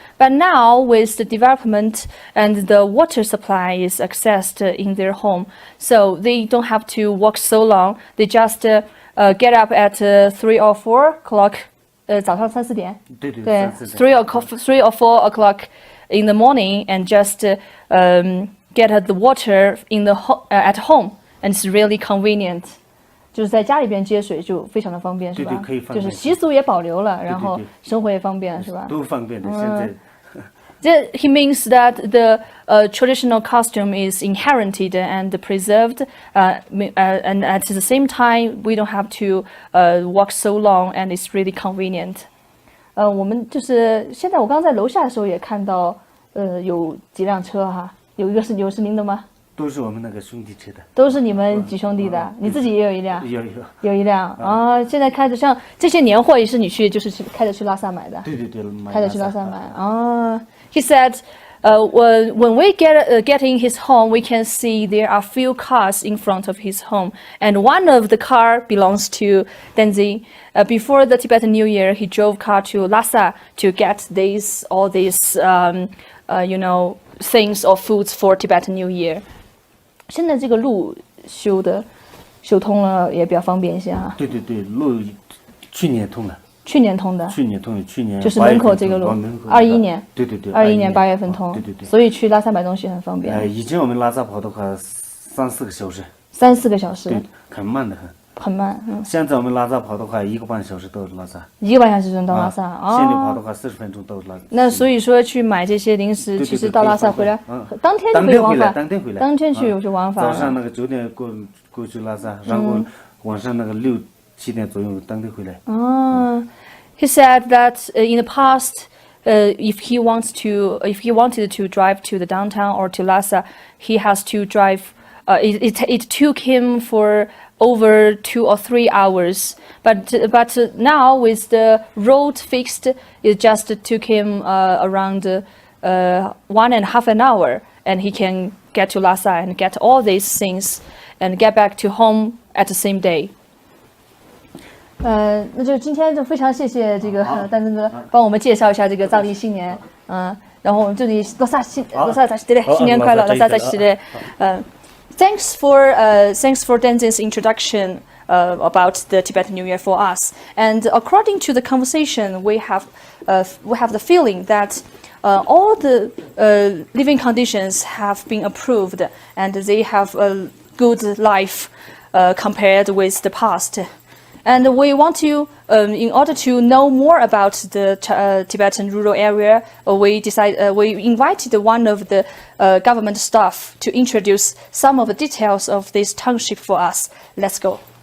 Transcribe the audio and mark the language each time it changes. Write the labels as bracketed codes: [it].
[en] But now with the development and the water supply is accessed in their home, so they don't have to walk so long. They just get up at 3 or 4 o'clock. [zh] 早上3、4点，对， [en] 3 or 4 o'clock in the morning and just get the water in the at home, and it's really convenient. [zh] 就是在家里边接水就非常的方便，是吧？对，可以方便。就是习俗也保留了，然后生活也方便，是吧？都方便的，现在。 [en] He means that the traditional costume is inherited and preserved, and at the same time, we don't have to walk so long, and it's really convenient. [zh] 我们就是现在我刚在楼下的时候也看到，有几辆车哈，有是您的吗？都是我们那个兄弟车的。都是你们几兄弟的？你自己也有一辆？有一辆啊！现在开着像这些年货也是你就是开着去拉萨买的？对，开着去拉萨买啊。 [en] He said, when we get in his home, we can see there are few cars in front of his home, and one of the car belongs to Tenzin. Before the Tibetan New Year, he drove car to Lhasa to get all these things or foods for Tibetan New Year. [zh] 现在这个路修通了，也比较方便一些哈。对，路去年通了。去年通的，去年就是门口这个路，21年，对，21年8月份通，对，所以去拉萨买东西很方便。以前我们拉萨跑的话3、4个小时，3、4个小时，对，很慢的很慢。现在我们拉萨跑的话1个半小时到拉萨，1个半小时就到拉萨。县里跑的话40分钟到拉萨。那所以说去买这些零食，其实到拉萨回来，当天就可以往返，当天去就往返。早上那个9点过去拉萨，然后晚上那个6、7点左右当天回来。 [en] He said that in the past, if he wanted to drive to the downtown or to Lhasa, he has to drive. It took him for over 2 or 3 hours. But now with the road fixed, it just took him around 1.5 an hour, and he can get to Lhasa and get all these things and get back to home at the same day. [zh] 那就今天就非常谢谢这个丹增哥帮我们介绍一下这个藏历新年，然后我们这里拉萨新年快乐，拉萨新年， [en] Thanks for Danzin's introduction about the Tibetan New Year for us. And according to the conversation, we have the feeling that all the living conditions have been approved, and they have a good life compared with the past. And we want to, in order to know more about the Tibetan rural area, we invited one of the government staff to introduce some of the details of this township for us. Let's go.